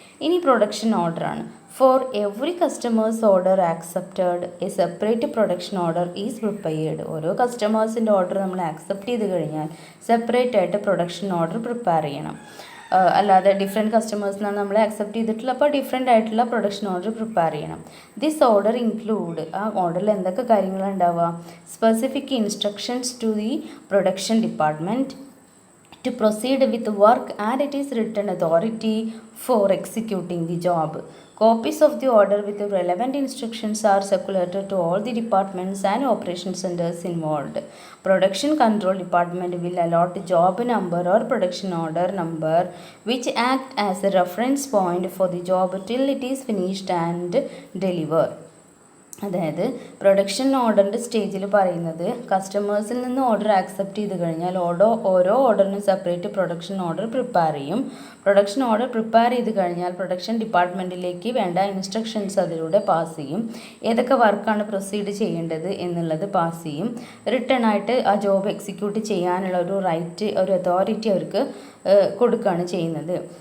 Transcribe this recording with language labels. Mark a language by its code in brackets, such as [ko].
[ml] ഇനി production ഓർഡറാണ്. [en] For every customers order accepted a separate production order is prepared. [ml] ഓരോ കസ്റ്റമേഴ്സിൻ്റെ order നമ്മൾ accept ചെയ്ത് കഴിഞ്ഞാൽ സെപ്പറേറ്റ് ആയിട്ട് പ്രൊഡക്ഷൻ ഓർഡർ പ്രിപ്പയർ ചെയ്യണം. അല്ലാതെ ഡിഫറെൻറ്റ് കസ്റ്റമേഴ്സിനാണ് നമ്മൾ ആക്സെപ്റ്റ് ചെയ്തിട്ടുള്ളത്, അപ്പോൾ ഡിഫറെൻ്റ് ആയിട്ടുള്ള പ്രൊഡക്ഷൻ ഓർഡർ പ്രിപ്പയർ ചെയ്യണം. [en] this order include, [ml] ആ ഓർഡറിൽ എന്തൊക്കെ കാര്യങ്ങളാണ് ഉണ്ടാവുക? [en] Specific instructions to the production department to proceed with work and it is written authority for executing the job. Copies of the order with the relevant instructions are circulated to all the departments and operation centers involved. Production control department will allot job number or production order number which act as a reference point for the job till it is finished and delivered. [ml] അതായത് production ഓർഡറിൻ്റെ സ്റ്റേജിൽ പറയുന്നത് കസ്റ്റമേഴ്സിൽ നിന്ന് order accept ചെയ്ത് കഴിഞ്ഞാൽ ഓരോ ഓർഡറിനും separate production order prepare ചെയ്യും. Production order prepare ചെയ്ത് കഴിഞ്ഞാൽ പ്രൊഡക്ഷൻ ഡിപ്പാർട്ട്മെൻറ്റിലേക്ക് വേണ്ട ഇൻസ്ട്രക്ഷൻസ് അതിലൂടെ പാസ് ചെയ്യും. ഏതൊക്കെ വർക്കാണ് പ്രൊസീഡ് ചെയ്യേണ്ടത് എന്നുള്ളത് പാസ് ചെയ്യും. റിട്ടേൺ ആയിട്ട് ആ ജോബ് എക്സിക്യൂട്ട് ചെയ്യാനുള്ള ഒരു റൈറ്റ്, ഒരു അതോറിറ്റി അവർക്ക് കൊടുക്കുകയാണ് ചെയ്യുന്നത്.